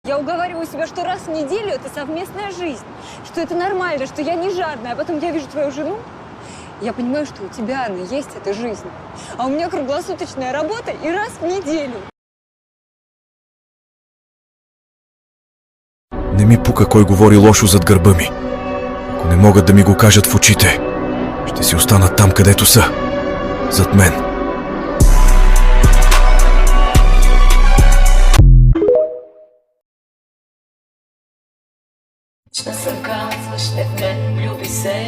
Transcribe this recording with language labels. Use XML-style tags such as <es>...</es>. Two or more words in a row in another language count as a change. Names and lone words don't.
<ru>Я уговариваю себя, что раз в неделю это совместная жизнь, что это нормально, что я не жадная, а потом я вижу твою жену, я понимаю, что у тебя она есть, эта жизнь, а у меня круглосуточная работа и раз в неделю.</ru> <bg>Не ми пука кой говори лошо зад гърба ми. Ако не могат да ми го кажат в очите, ще си останат там, където са. Зад мен. Ще се казваш, не в мен влюби се.</bg>